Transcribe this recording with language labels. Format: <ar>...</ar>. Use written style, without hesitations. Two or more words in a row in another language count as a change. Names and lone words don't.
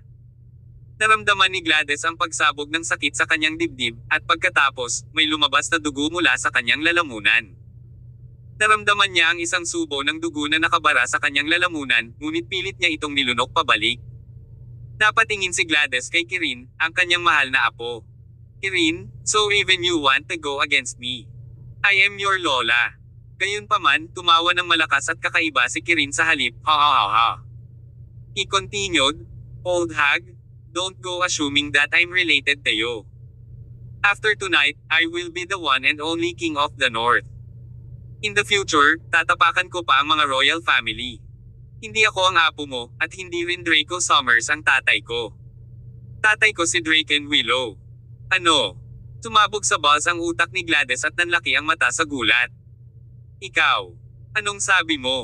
<tl>Naramdaman ni Gladys ang pagsabog ng sakit sa kanyang dibdib, at pagkatapos, may lumabas na dugo mula sa kanyang lalamunan. Naramdaman niya ang isang subo ng dugo na nakabara sa kanyang lalamunan, ngunit pilit niya itong nilunok pabalik. Napatingin si Gladys kay Kirin, ang kanyang mahal na apo. Kirin,</tl> <en>so even you want to go against me? I am your lola.</en> <tl>Gayunpaman, tumawa ng malakas at kakaiba si Kirin sa halip, ha ha ha ha.</tl> <en>He continued, old hag, don't go assuming that I'm related to you. After tonight, I will be the one and only king of the north. In the future,</en> <tl>tatapakan ko pa ang mga</tl> <en>royal family.</en> <tl>Hindi ako ang apo mo, at hindi rin Draco Summers ang tatay ko. Tatay ko si Draken Willow. Ano? Sumabog sa buzz ang utak ni Gladys at nanlaki ang mata sa gulat. Ikaw, anong sabi mo?</tl>